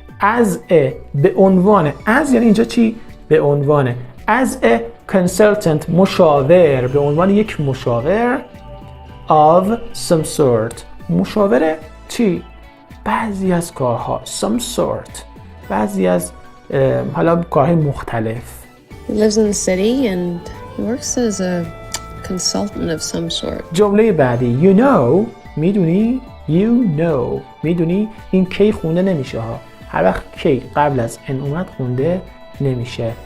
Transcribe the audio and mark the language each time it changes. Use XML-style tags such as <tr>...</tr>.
<fa>as a به عنوان as یعنی اینجا چی؟ به عنوان</fa> <en>as a consultant</en> <fa>مشاور به عنوان یک مشاور</fa> <en>of some sort</en> <fa>مشاور چی؟ بعضی از کارها some sort بعضی از حالا کارهای مختلف.</fa> <en>He lives in the city and he works as a consultant of some sort.</en> <fa>جمله بعدی</fa> <en>you know</en> <fa>میدونی you know میدونی این کی خونده نمیشه ها. هر وقت کی قبل از ان اومد خونده نمیشه.</fa>